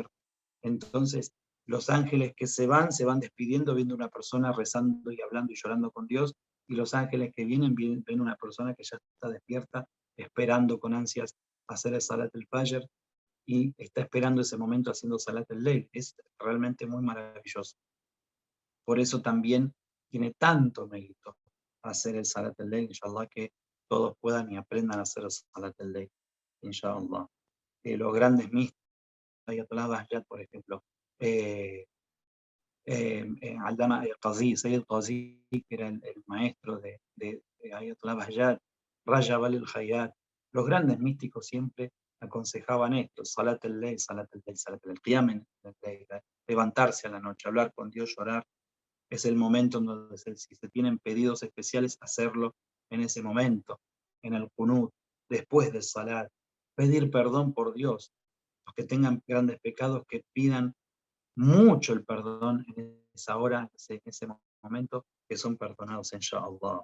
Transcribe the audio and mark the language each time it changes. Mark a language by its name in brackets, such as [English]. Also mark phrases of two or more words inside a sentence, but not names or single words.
[Spanish] Entonces, los ángeles que se van despidiendo viendo una persona rezando y hablando y llorando con Dios, y los ángeles que vienen ven una persona que ya está despierta, esperando con ansias hacer el Salat del Fajr, y está esperando ese momento haciendo [Arabic] صلاة الليل. [Spanish] Es realmente muy maravilloso. Por eso también tiene tanto mérito hacer el [Arabic] صلاة الليل, إن شاء الله, [Spanish] que todos puedan y aprendan a hacer el [Arabic] صلاة الليل, إن شاء الله. [Spanish] Los grandes místicos, Ayatollah Bahjat, por ejemplo, Allama al-Qazi, Sayyid Qazi, que era el maestro de Ayatollah Bahjat, Rajab al-Khayyat, los grandes místicos siempre aconsejaban esto: [Arabic] صلاة الليل، صلاة الليل، صلاة الليل، قيام الليل, [Spanish] levantarse a la noche, hablar con Dios, llorar. Es el momento en donde si se tienen pedidos especiales, hacerlo en ese momento, en el Qunut, después del Salat, pedir perdón por Dios. Los que tengan grandes pecados, que pidan mucho el perdón en esa hora, en ese momento, que son perdonados, [Arabic] إن شاء الله.